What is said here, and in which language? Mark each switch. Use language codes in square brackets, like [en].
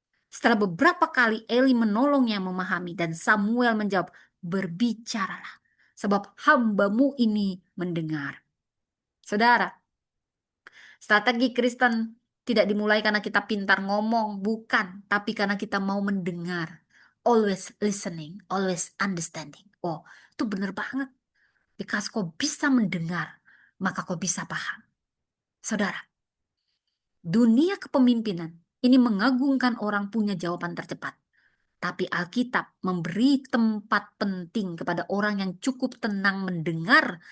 [id] Setelah beberapa kali Eli menolongnya memahami dan Samuel menjawab, berbicaralah, sebab hambamu ini mendengar. Saudara, strategi Kristen tidak dimulai karena kita pintar ngomong, bukan, tapi karena kita mau mendengar. [en] Always listening, always understanding. [id] Oh, itu benar banget. [en] Because [id] kau bisa mendengar, maka kau bisa paham. Saudara, dunia kepemimpinan ini mengagungkan orang punya jawaban tercepat. Tapi Alkitab memberi tempat penting kepada orang yang cukup tenang mendengar.